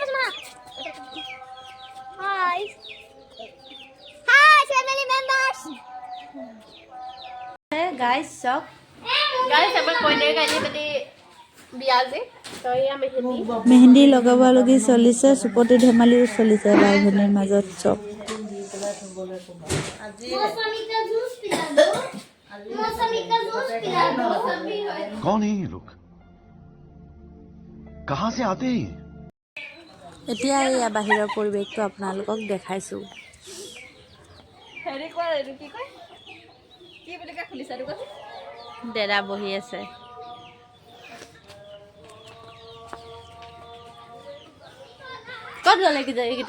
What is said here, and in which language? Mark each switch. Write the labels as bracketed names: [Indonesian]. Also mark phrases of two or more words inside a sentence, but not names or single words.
[Assamese] গাইজ চক মেহেন্দি লগাব লগি চলিছে, চুপতি ধেমালিও চলিছে বাই ভনীৰ মাজত চব। [Hindi] कौन है ये लोग? कहां से आते हैं? [Assamese] এতিয়া এয়া বাহিৰৰ পৰিৱেশটো আপোনালোকক দেখাইছোঁ। দেৰা বহি আছে। ক'ত গ'লে এইকেইটা?